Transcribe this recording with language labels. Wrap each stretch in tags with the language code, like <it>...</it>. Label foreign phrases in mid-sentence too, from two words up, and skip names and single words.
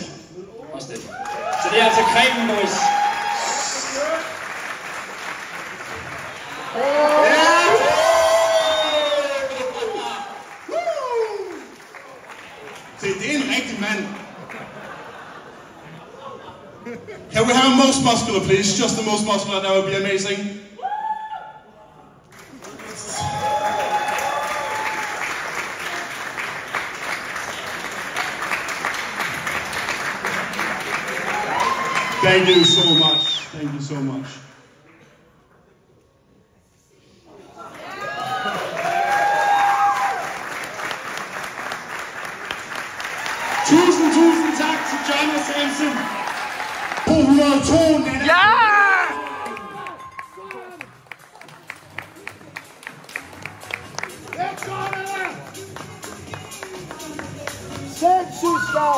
<da>Også det. Så det er altså Cremen, boys. Se, det er en rigtig mand.</da> <en>Can we have a most muscular, please? Just the most muscular, that would be amazing. Thank you so much. Thank you so much.</en> <da>Tusind tak til Jonas Hansen. 202 Nana. Ja! Sindssygt stærkt!</da>